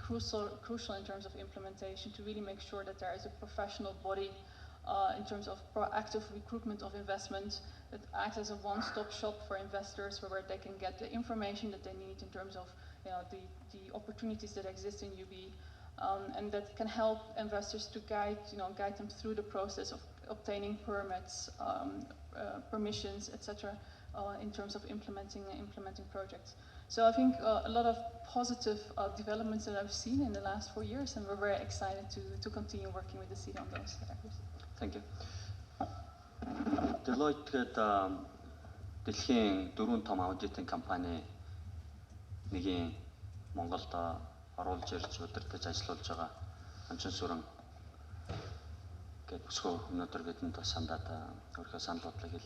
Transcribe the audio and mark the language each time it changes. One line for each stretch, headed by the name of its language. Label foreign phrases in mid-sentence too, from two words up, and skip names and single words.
English: crucial in terms of implementation, to really make sure that there is a professional body in terms of proactive recruitment of investment that acts as a one-stop shop for investors, where they can get the information that they need in terms of the opportunities that exist in UB, and that can help investors to guide them through the process of obtaining permits, permissions, etc., in terms of implementing projects. So I think a lot of positive developments that I've seen in the last 4 years, and we're very excited to continue working with the city on those areas. Thank you.
Mongolian: Deloitte гээд дэлхийн 4 том аудитын компани нэгийн Монголд оруулж ирж удирдах ажиллаулж байгаа Ончин сүрэн гээд бүсгүй өнөөдөр бидэнд бас сандаад өөрийнхөө санал бодлыг хэлнэ.